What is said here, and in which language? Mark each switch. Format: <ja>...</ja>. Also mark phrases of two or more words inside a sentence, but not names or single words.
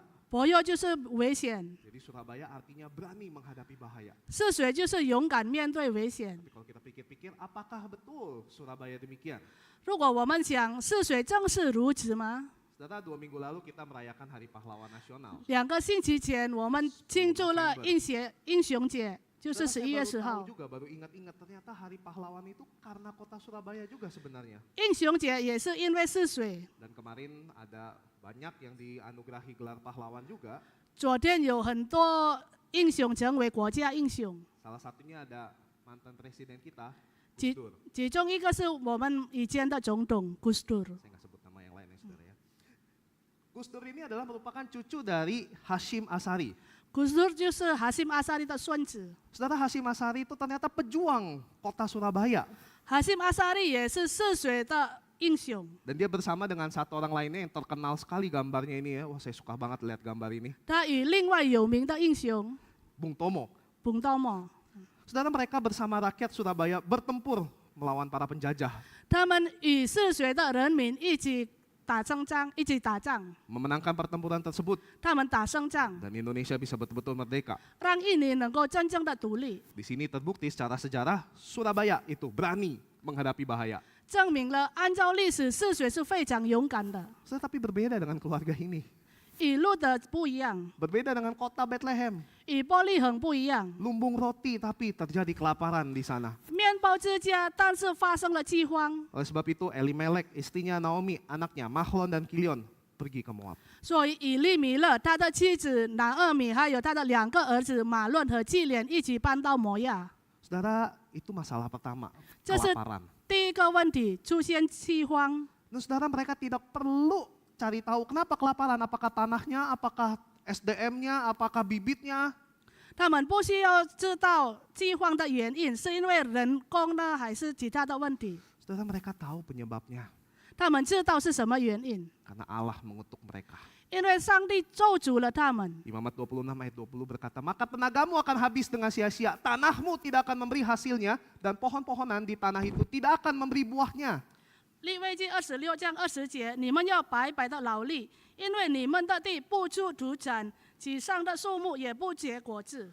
<zh>伯佑就是危险，</zh> <id>Jadi Surabaya artinya berani menghadapi bahaya.</id> <zh>泗水就是勇敢面对危险。</zh> <id>Tapi kalau kita pikir-pikir, apakah betul Surabaya demikian?</id> <zh>如果我们想泗水正是如此吗？</zh> <id>Saudara, 2 minggu lalu kita merayakan Hari Pahlawan Nasional.</id> <zh>2 个星期前，我们庆祝了英雄节，就是</zh> <id>Saudara,</id> <zh>11月</zh> <id>saya</id> <zh>10 号</zh> <id>baru tahu。juga, baru ingat-ingat ternyata Hari Pahlawan itu karena kota Surabaya juga sebenarnya.</id> <zh>英雄节也是因为泗水。</zh> <id>Dan kemarin ada banyak yang dianugerahi gelar pahlawan juga.</id> <zh>昨天有很多英雄成为国家英雄，</zh> <id>Salah satunya ada mantan presiden kita, Gus</id> <zh>其</zh> <id>Dur.</id> <zh>其中一个是我们以前的总统 Gus Dur。</zh> <id>Saya nggak sebut nama yang lain ya saudara ya. Gus Dur ini adalah merupakan cucu dari Hashim Asari.</id> <zh>Gus Dur 就是哈辛阿萨利的孙子。</zh> <id>Saudara, Hashim Asari itu ternyata pejuang kota Surabaya.</id> <zh>哈辛阿萨利也是泗水的英雄。</zh> <id>Dan dia bersama dengan 1 orang lainnya yang terkenal sekali gambarnya ini ya. Wah, saya suka banget lihat gambar ini.</id> <zh>他与另外有名的英雄</zh> <id>Bung Tomo.</id> <zh>彭道茂，</zh> <id>Saudara, mereka bersama rakyat Surabaya bertempur melawan para penjajah.</id> <zh>他们与泗水的人民一起打胜仗，一起打仗。</zh> <id>Memenangkan pertempuran tersebut</id> <zh>他们打胜仗，</zh> <id>dan Indonesia bisa betul-betul merdeka.</id> <zh>让印尼能够真正的独立，</zh> <id>Di sini terbukti secara sejarah Surabaya itu berani menghadapi bahaya.</id> <zh>证明了按照历史，泗水是非常勇敢的。</zh> <id>Tapi berbeda dengan keluarga ini.</id> <zh>与路德不一样，</zh> <id>Berbeda dengan kota Bethlehem.</id> <zh>与伯利恒不一样。</zh> <id>Lumbung roti tapi terjadi kelaparan di sana.</id> <zh>面包之家，但是发生了饥荒，</zh> <id>Oleh sebab itu Elimelek, istrinya Naomi, anaknya Mahlon dan Kilion pergi ke Moab.</id> <zh>所以以利米勒他的妻子拿俄米，还有他的2个儿子马论和基连一起搬到摩亚。</zh> <id>Saudara, itu masalah pertama, Jadi- kelaparan.</id> <zh>第一个问题出现饥荒，</zh> <id>Dan saudara, mereka tidak perlu cari tahu kenapa kelaparan, apakah tanahnya, apakah SDM-nya, apakah bibitnya.</id> <zh>他们不需要知道饥荒的原因，是因为人工呢，还是其他的问题？</zh> <id>Saudara, mereka tahu penyebabnya.</id> <zh>他们知道是什么原因，</zh> <id>Karena Allah mengutuk mereka.</id> <zh>因为上帝咒诅了他们。</zh> <id>Imamat 26 ayat 20 berkata, maka tenagamu akan habis dengan sia-sia, tanahmu tidak akan memberi hasilnya, dan pohon-pohonan di tanah itu tidak akan memberi buahnya.</id> <zh>利未记26章20节，你们要白白的劳力，因为你们的地不出土产，其上的树木也不结果子。</zh>